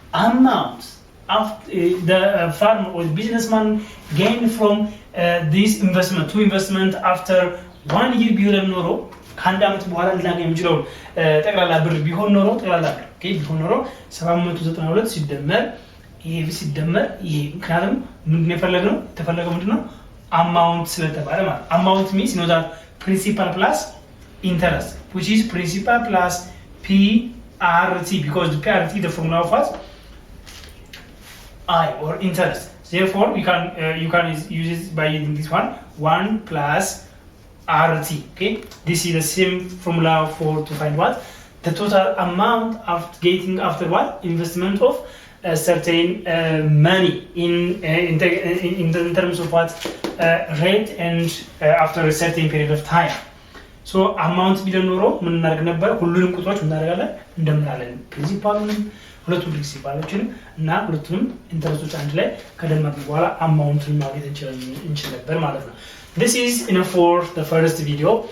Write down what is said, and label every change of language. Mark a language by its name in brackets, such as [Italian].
[English] amount of the farmer or businessman gain from this investment to investment after 1 year [Amharic] ቢሆን ኖሮ ከአንድ አመት በኋላ ልናገኝ የምንችለው ጠቅላላ ብር ቢሆን ኖሮ ጠቅላላ ብር ኦኬ ቢሆን ኖሮ 792 ሲደመር ይሄ ሲደመር ይሄ ምክንያቱም ምንድነው የፈለግነው? የተፈለገው ምንድነው? አማውንት ስለተባለ ማለት አማውንት [English] means know that principal plus interest which is principal plus PRT because the PRT the formula of what? I or interest. Therefore, you can use it by using this one 1 plus RT. Okay, this is the same formula to find what the total amount of getting after what investment of a certain money in terms of what rate and after a certain period of time. [Amharic] So amount ቢሆን ኖሮ ምን እናደርግ ነበር? ሁሉንም ቁጥሮች ምን እናደርጋለን? እንደምናለን ፕሪንሲፓሉንም ሁለቱም ፕሪንሲፓሎችንም እና ሁለቱንም ኢንተረስቶች አንድ ላይ ከደመርን በኋላ አማውንቱን ማግኘት እንችል ነበር ማለት ነው። [English] This is enough for the first video.